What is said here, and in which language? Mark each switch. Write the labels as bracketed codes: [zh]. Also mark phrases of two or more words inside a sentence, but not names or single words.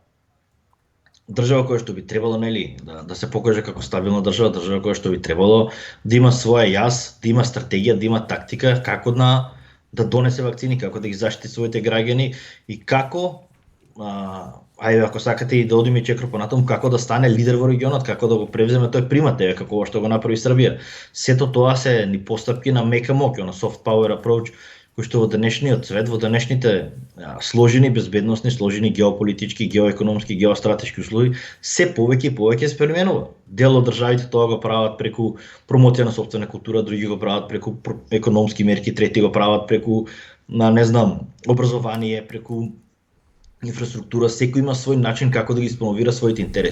[mk] држава која што би требало да се покаже како стабилна држава која што би требало да има своја јас, да има стратегија, да има тактика како да донесе вакцини, како да ги заштити своите граѓани и како ајде ако сакате и да одиме и чекро понатаму, како да стане лидер во регионот, како да го превземе тој примат, како што го направи Србија. Сето тоа се ни постапки на мека моќ, на [en] soft power approach, [mk] кој што во денешниот свет, во денешните сложени безбедносни, сложени геополитички, геоекономски, геостратешки услови, се повеќе и повеќе се пременува. Дел од државите тоа го прават преку промоција на сопствена култура, други го прават преку економски мерки, трети го прават преку образование, преку инфраструктура, секој има свој начин како да ги испромовира своите интереси.